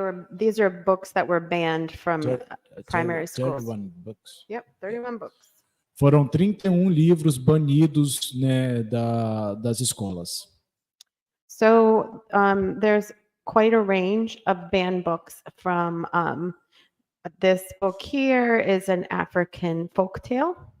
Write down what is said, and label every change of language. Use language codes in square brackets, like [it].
[en] These are books that were banned from primary schools. 31 books. Yep, 31 books. [pt] Foram 31 livros banidos, né, das escolas. [en] So there's quite a range of banned books from this book here is an African folktale.